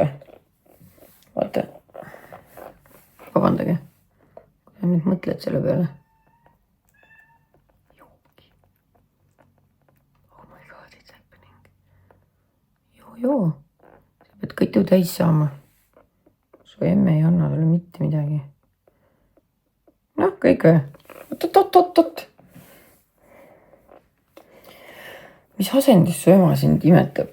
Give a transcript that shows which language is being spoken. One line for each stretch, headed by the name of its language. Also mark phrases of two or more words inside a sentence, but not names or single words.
Estonian: Vaata. Vabandage. Kui nüüd mõtled selle peale.
English: Oh my god, it's happening.
Estonian: Joo. Sa pead kõtu täis saama. Su emme ei anna talle mitte midagi. Noh, kõik või? Oot. Mis asendis su ema sind imetab?